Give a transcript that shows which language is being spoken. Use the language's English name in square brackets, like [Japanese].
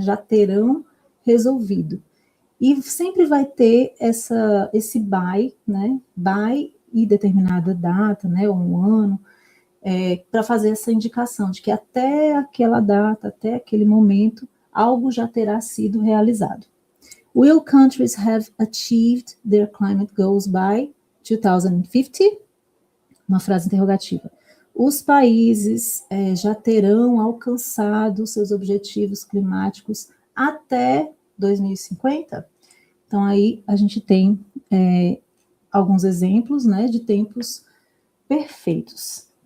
[Portuguese] Já terão resolvido. E sempre vai ter esse by, né? By e determinada data, né? Ou um ano, para fazer essa indicação de que até aquela data, até aquele momento, algo já terá sido realizado. [English] Will countries have achieved their climate goals by 2050? [Portuguese] Uma frase interrogativa. Os países já terão alcançado seus objetivos climáticos até 2050? Então, aí a gente tem alguns exemplos, né, de tempos perfeitos.